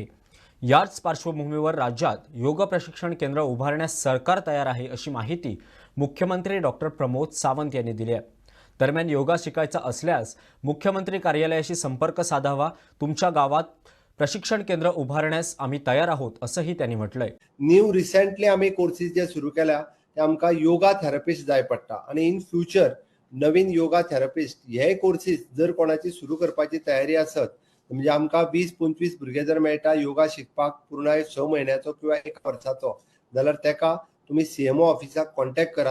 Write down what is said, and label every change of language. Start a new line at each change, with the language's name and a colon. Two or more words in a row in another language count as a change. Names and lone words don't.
Marathi: याच पार्श्वभूमीवर राज्यात योग प्रशिक्षण केंद्र उभारण्यास सरकार तयार आहे, अशी माहिती मुख्यमंत्री डॉक्टर प्रमोद सावंत यांनी दिली आहे. दरम्यान योगा शिकायचा असल्यास मुख्यमंत्री कार्यालयाशी संपर्क साधावा. तुमच्या गावात प्रशिक्षण केंद्र उभारण्यास आम्ही तयार आहोत, असंही त्यांनी म्हटलंय.
Konkani: रिसेंटली आम्ही कोर्सेस जे सुरू केल्या ते आमकां
English: yoga therapist
Konkani: जाय पडटा आणि
English: in future
Konkani: नवीन
English: yoga therapist
Konkani: हे कोर्सेस जर कोणाची सुरू करपाची तयारी आसत म्हणजे आमकां 20-25 भुरगे जर मेळटा योगा शिकपाक पूर्ण 6 म्हयन्याचो किंवा 1 वर्साचो, जाल्यार तेका तुम्ही सीएमओ ऑफिसाक कॉन्टॅक्ट करात.